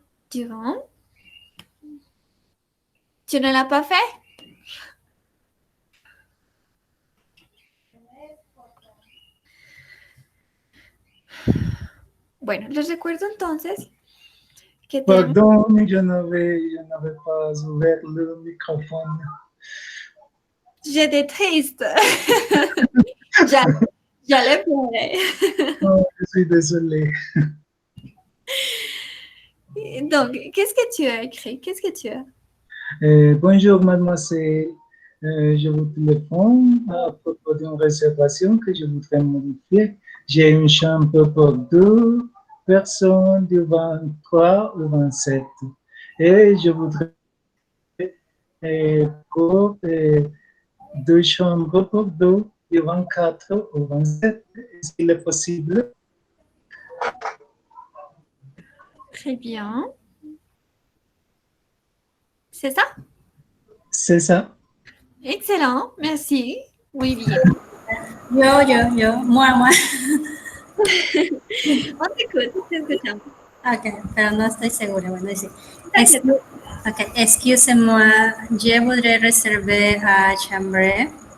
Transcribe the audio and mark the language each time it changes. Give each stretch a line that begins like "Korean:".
French: Duan, ¿tu ne l'as pas fait?
Spanish: Bueno, les recuerdo entonces que tenemos...
French: Pardon, je n'avais pas ouvert le microphone. J'étais triste.
Spanish: ya, ya le pude.
French: Oh, je suis désolé. Donc, qu'est-ce que tu as écrit? Qu'est-ce que tu as? Bonjour, mademoiselle. Je vous téléphone à propos d'une réservation que je voudrais modifier. J'ai une chambre pour 2 personnes du 23 au 27. Et je voudrais pour 2 chambres pour 2 du 24 au 27. Est-ce qu'il est possible? Très bien. C'est ça? C'est ça. Excellent, merci.
Spanish: Muy bien. Yo,
French: moi. On t'écoute,
Spanish: te escuchamos. Ok, pero no estoy segura. Bueno, dice,
French: excusez-moi, je voudrais réserver à chambre.